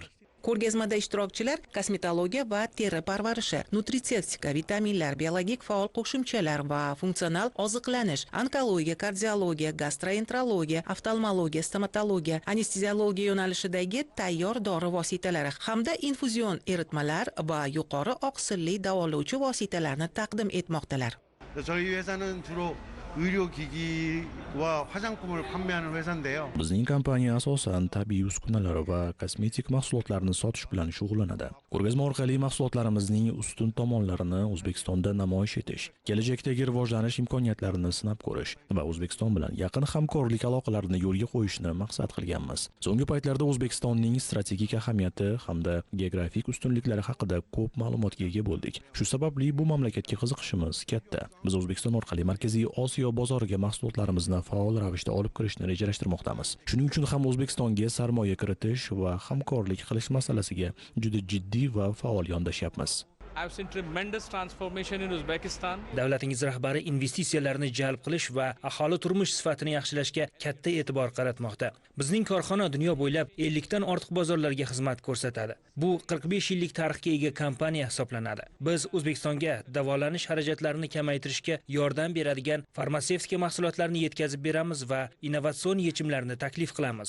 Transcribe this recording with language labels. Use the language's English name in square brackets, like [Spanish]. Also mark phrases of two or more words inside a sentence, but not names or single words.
[Uzbek] Ko'rgazmada ishtirokchilar kosmetologiya va teri parvarishi, nutritsevtika, vitaminlar, biologik faol qo'shimchalar va funksional oziqlanish, onkologiya, kardiologiya, gastroenterologiya, oftalmologiya, stomatologiya, anesteziologiya yo'nalishidagi tayyor dori vositalari hamda infuzion eritmalar va yuqori oqsilli davolovchi vositalarni taqdim etmoqdalar. [Korean] 저희 회사는 주로 의료기기와 화장품을 판매하는 회사인데요. [Uzbek] Bizning kompaniya asosan tabiiy uskunalar va kosmetik mahsulotlarni sotish bilan shug'ullanadi. Ko'rgazma orqali mahsulotlarimizning ustun tomonlarini O'zbekistonda namoyish etish, kelajakdagi rivojlanish imkoniyatlarini sinab ko'rish va O'zbekiston bilan yaqin hamkorlik aloqalarini yo'lga qo'yishni maqsad qilganmiz. So'nggi paytlarda O'zbekistonning strategik ahamiyati hamda geografik ustunliklari haqida ko'p ma'lumotga ega bo'ldik. Shu sababli bu mamlakatga qiziqishimiz katta. Biz O'zbekiston orqali Markaziy Osiyo bozoriga mahsulotlarimizni faol ravishda olib kirishni rejalashtirmoqdamiz. Shuning uchun ham O'zbekistonga sarmoya kiritish va hamkorlik qilish masalasiga juda jiddiy va faol yondashyapmiz. [English] I've seen tremendous transformation in Uzbekistan. [Uzbek] Davlatingiz rahbari investitsiyalarni jalb qilish va aholi turmush sifatini yaxshilashga katta e'tibor qaratmoqda. Bizning korxona dunyo bo'ylab 50 dan ortiq bozorlarga xizmat ko'rsatadi. Bu 45 yillik tarixga ega kompaniya hisoblanadi. Biz O'zbekistonga davolanish xarajatlarini kamaytirishga yordam beradigan farmatsevtika mahsulotlarini yetkazib beramiz va innovatsion yechimlarni taklif qilamiz.